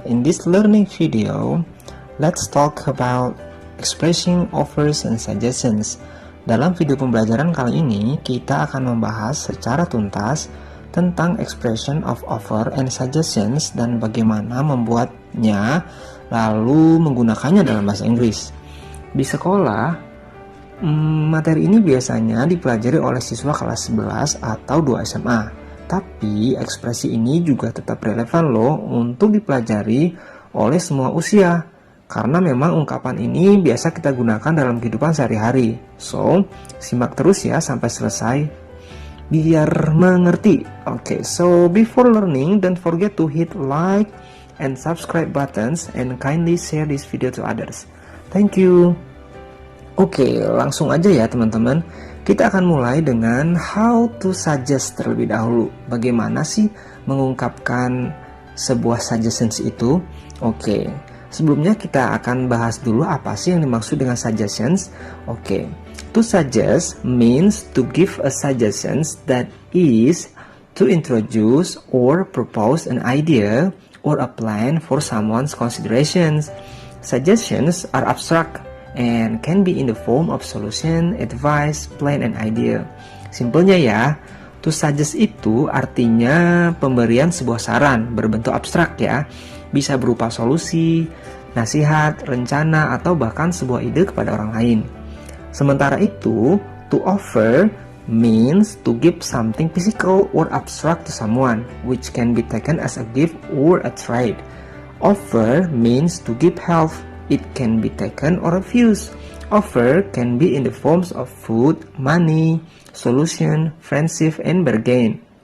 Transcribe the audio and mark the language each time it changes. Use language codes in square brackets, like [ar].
[en] In this learning video, let's talk about expressing offers and suggestions. [id] Dalam video pembelajaran kali ini, kita akan membahas secara tuntas tentang [en] expression of offer and suggestions [id] dan bagaimana membuatnya lalu menggunakannya dalam bahasa Inggris. Di sekolah, materi ini biasanya dipelajari oleh siswa kelas 11 atau 2 SMA. Tapi ekspresi ini juga tetap relevan loh untuk dipelajari oleh semua usia. Karena memang ungkapan ini biasa kita gunakan dalam kehidupan sehari-hari. So, simak terus ya sampai selesai biar mengerti. [en] Okay, so before learning, don't forget to hit like and subscribe buttons and kindly share this video to others. Thank you. [id] Oke, langsung aja ya teman-teman. Kita akan mulai dengan [en] how to suggest [id] terlebih dahulu. Bagaimana sih mengungkapkan sebuah suggestions itu? Oke, sebelumnya kita akan bahas dulu apa sih yang dimaksud dengan suggestions. [en] Oke, to suggest means to give a suggestions that is to introduce or propose an idea or a plan for someone's considerations. Suggestions are abstract and can be in the form of solution, advice, plan, and idea. [id] Simpelnya ya, [en] to suggest [id] itu artinya pemberian sebuah saran berbentuk abstrak ya. Bisa berupa solusi, nasihat, rencana, atau bahkan sebuah ide kepada orang lain. [en] Sementara itu, to offer means to give something physical or abstract to someone, which can be taken as a gift or a trade. Offer means to give help. It can be taken or refused. Offer can be in the forms of food, money, solution, friendship, and bargain.